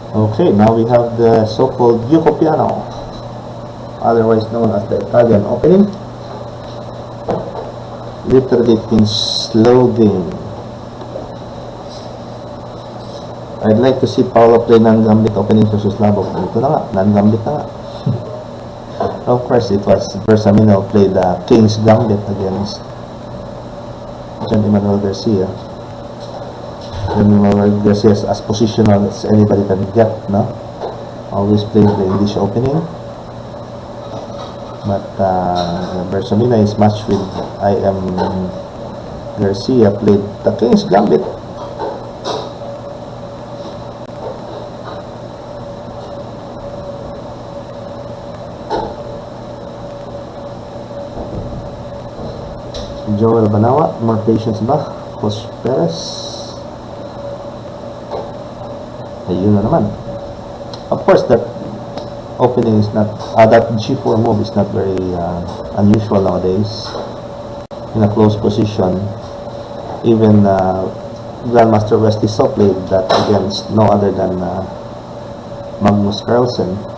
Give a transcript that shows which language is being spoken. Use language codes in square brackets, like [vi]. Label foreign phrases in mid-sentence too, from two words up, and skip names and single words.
[en] Okay, now we have the so-called Yuko piano, otherwise known as the Italian opening. Literally it means slow game. I'd like to see Paulo play non-gambit opening versus Labog. [tl] Ito na nga, non-gambit na nga. [en] Of course, it was Bersamina who played the King's Gambit against John Emmanuel Garcia. John Emmanuel Garcia is as positional as anybody can get, no? Always plays the English opening. But Bersamina is matched with Garcia, played the King's Gambit. Joel Banawa, more patience ba? [tl] Coach Perez. Ayun na naman. [en] Of course, that opening is not, that G4 move is not very unusual nowadays. In a close position, even Grandmaster Wesley So played that against no other than Magnus Carlsen.